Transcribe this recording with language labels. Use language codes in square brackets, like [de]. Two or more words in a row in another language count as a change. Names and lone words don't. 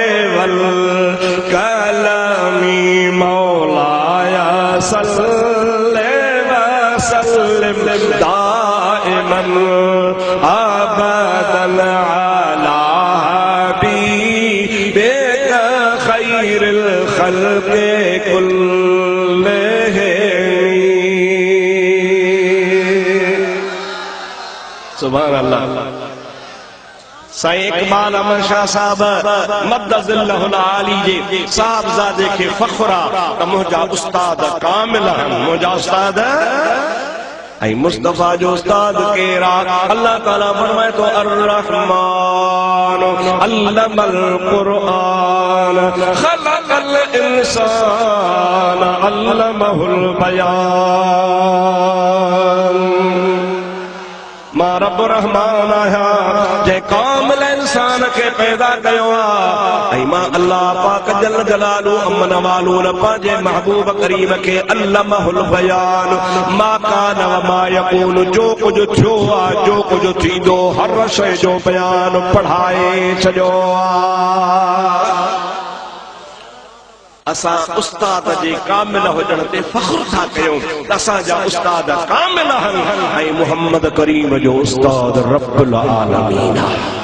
[ar] والقلم مولاي صل وسلم دائما ابدا على حبيبك خير الخلق كلهم. سبحان الله. [sd] साईं इकबाल अमर शाह साहब [ar] مد ظله العالي [sd] जे साहबजादे खे फ़ख्रा त मुंहिंजा उस्ताद कामिल आहिनि, मुंहिंजा उस्ताद ऐं मुस्तफ़ा जो उस्ताद केरु आहे? अल्लाह ताला फरमाए थो [ar] الرحمن علم القرآن خلق الإنسان علمه البيان. [sd] मां रब रहमान आहियां जे कामिल इंसान खे पैदा कयो आहे ऐं मां अल्लाह पाक [ar] جل جلاله عم نواله [sd] न पंहिंजे महबूब करीम खे [ar] علمه البيان ما كان وما يكون [sd] जो कुझु थियो आहे जो कुझु थींदो हर शइ जो बयान पढ़ाए छॾियो आहे। असां उस्ताद जे कामिल हुजण ते फ़ख्र था कयूं त असांजा उस्ताद कामिल आहिनि ऐं मुहम्मद करीम जो उस्ताद [ar] رب العالمين [sd] आहे।